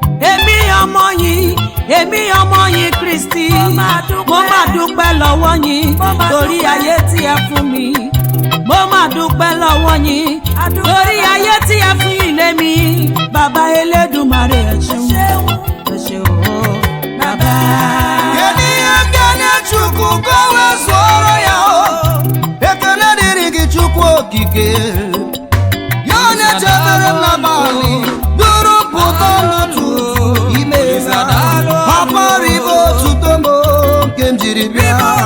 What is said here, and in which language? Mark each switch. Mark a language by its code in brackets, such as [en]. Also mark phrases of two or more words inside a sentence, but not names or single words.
[yo] Èmi ọmọ yín, èmi ọmọ yín Kristi. Mo máa dúpẹ́. Mo máa dúpẹ́ lọ́wọ́ yín, Mo máa torí dúpẹ́. ayé tí ẹ fún mi. Mo máa dúpẹ́ lọ́wọ́ yín, A dúpẹ́. torí ayé tí ẹ fún ilé mi. Bàbá Elédùmarè, ẹ ṣeun. Ẹ ṣeun. Ẹ ṣé o, Bàbá. [ig] Kedu ihe ekele Chukwu ka o wee zuoro ya o? Ekele dịrị gị, Chukwu Okike. Ya onye chetara m n'abalị, duru pụta n'ụtụtụ ime ya. Ọ kpọrọ ibe otuto m nke m jiri bịa.